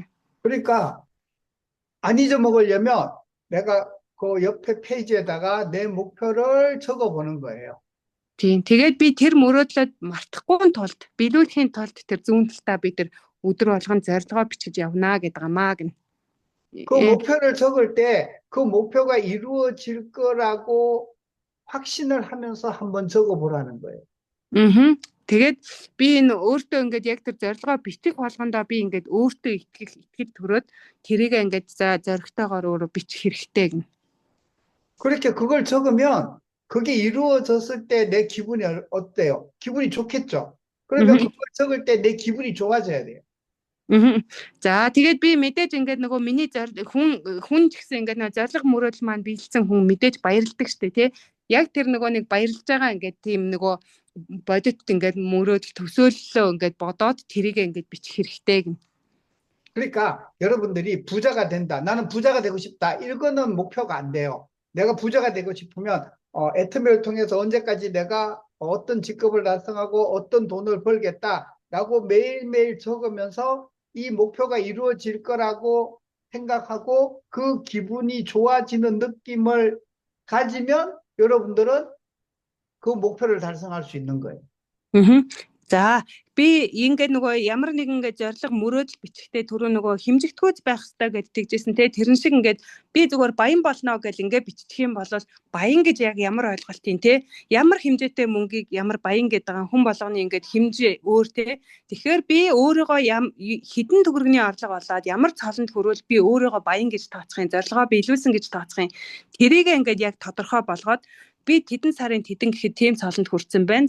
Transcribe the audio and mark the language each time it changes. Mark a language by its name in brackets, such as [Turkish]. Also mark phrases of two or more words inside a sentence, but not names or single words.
[Korean] 그러니까 안 잊어먹으려면 내가 그 옆에 페이지에다가 내 목표를 적어보는 거예요. [Mongolian] Тийм. Тэгээд би тэр мөрөөдлөд мартахгүй тулд биелүүлэхийн тулд тэр зүүн талдаа би тэр өдөр болгон зорилгоо бичиж явнаа гэдэг амаа гин. [Korean] 그 목표를 적을 때 그 목표가 이루어질 거라고 확신을 하면서 한번 적어보라는 거예요. [Mongolian] Тэгээд би энэ өөртөө ингээд яг тэр зорилгоо бичих болгондоо би ингээд өөртөө итгэл төрөөд тэрийг ингээд за зоригтойгоор өөрөө бичих хэрэгтэй гин. [Korean] 그렇게 그걸 적으면 그게 이루어졌을 때 내 기분이 어때요? 기분이 좋겠죠? 그러면 Mhm. 그걸 적을 때 내 기분이 좋아져야 돼요. Mhm. [Mongolian] За тэгээд би мэдээж ингээд нөгөө миний хүн ч гэсэн ингээд нөгөө зориг мөрөөдөл маань биелсэн хүн мэдээж баярлдаг штэ тий. Яг тэр нөгөө нэг баярлж байгаа ингээд тийм нөгөө бодит ингээд мөрөөдөл төсөөллөө ингээд бодоод тэрийг ингээд бичих хэрэгтэй гэн. [Korean] 그러니까 여러분들이 부자가 된다. 나는 부자가 되고 싶다. 이거는 목표가 안 돼요. 내가 부자가 되고 싶으면 애터미를 통해서 언제까지 내가 어떤 직급을 달성하고 어떤 돈을 벌겠다라고 매일매일 적으면서 이 목표가 이루어질 거라고 생각하고 그 기분이 좋아지는 느낌을 가지면 여러분들은 그 목표를 달성할 수 있는 거예요. [Mongolian] За би ингээд нөгөө ямар нэгэн ингээд зориг мөрөөдөл бичихтэй түрүү нөгөө хэмжигдэхүйц байх хэрэгтэй гэж тэгжсэн те тэрэн шиг ингээд би зүгээр баян болно гэж ингээд биччих юм бол баян гэж яг ямар ойлголт юм те ямар хэмжээтэй мөнгийг ямар баян гэдэг байгаа хүн болгоны ингээд хэмжээ өөр те тэгэхээр би өөрийгөө хідэн төгрөгийн орлого болоод ямар цолонд хүрвэл би өөрийгөө баян гэж тооцохын зорилгоо биелүүлсэн гэж тооцохын тэрийг ингээд яг тодорхой болгоод би тэдэн сарын тэдэн гэхэд тийм цолонд хүрсэн байна.